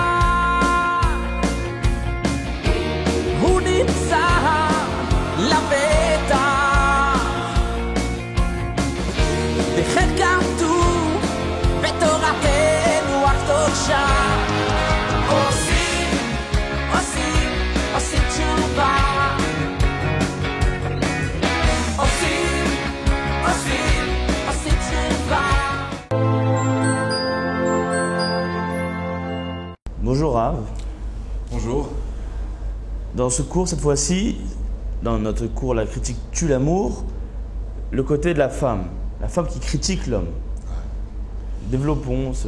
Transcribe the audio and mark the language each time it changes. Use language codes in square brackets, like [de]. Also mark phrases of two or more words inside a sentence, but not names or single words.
[he] הוא נמצא לבטח וכן כתוב בתורתנו הקדושה עושים תשובה עושים תשובה. [fr] Bonjour Rav. Bonjour. Dans ce cours, cette fois-ci, dans notre cours La critique tue l'amour, le côté de la femme qui critique l'homme. Développons ce...